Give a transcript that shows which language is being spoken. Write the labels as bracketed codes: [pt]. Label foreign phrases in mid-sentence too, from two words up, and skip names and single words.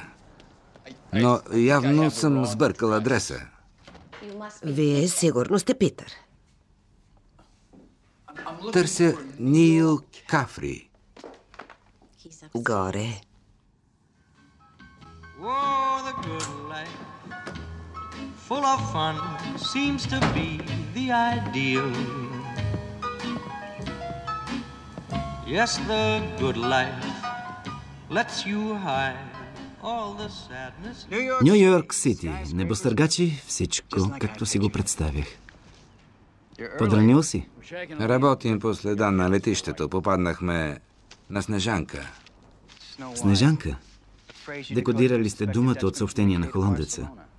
[bg] Но явно съм сбъркал адреса. Вие сигурно сте Питър. Търся Нил Кафри. Горе. [en] Oh, the good life, full of fun, seems to be the ideal. Yes, the good life lets you hide all the sadness. [bg] Ню Йорк Сити. Небостъргачи, всичко, както си го представях. Подранил си? Работим по следа на летището. Попаднахме на Снежанка. Снежанка? Декодирали сте думата от съобщение на холандеца.